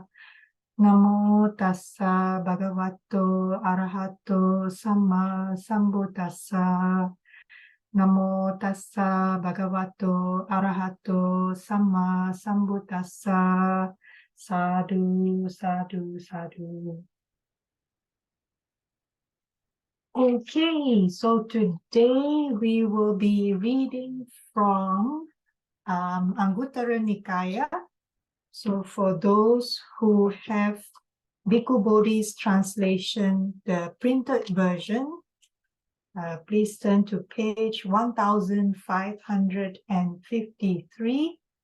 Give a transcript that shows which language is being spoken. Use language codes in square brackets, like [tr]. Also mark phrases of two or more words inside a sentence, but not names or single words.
[pi] Namo tassa bhagavato arahato samma sambuddhassa. Namo tassa bhagavato arahato samma sambuddhassa. Sadhu, sadhu, sadhu. [en] Okay, so today we will be reading from Anguttara Nikaya. So for those who have Bhikkhu Bodhi's translation, the printed version, please turn to page 1553.